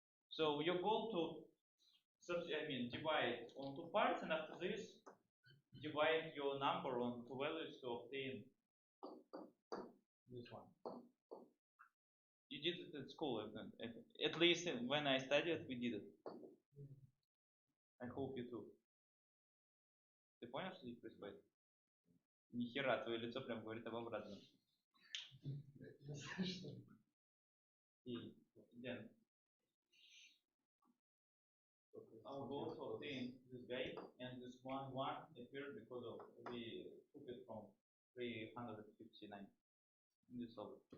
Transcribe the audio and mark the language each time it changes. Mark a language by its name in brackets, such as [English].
[English] So your goal to divide on two parts, and after this, divide your number on two values to obtain this one. You did it at school, at least when I studied, we did it. I hope you too. [Russian] Ты понял, что здесь происходит? Ни хера, твое лицо прям говорит об обратном. [English] И, then, our goal to obtain this guy and this one appeared because of we took it from 359 in this solver.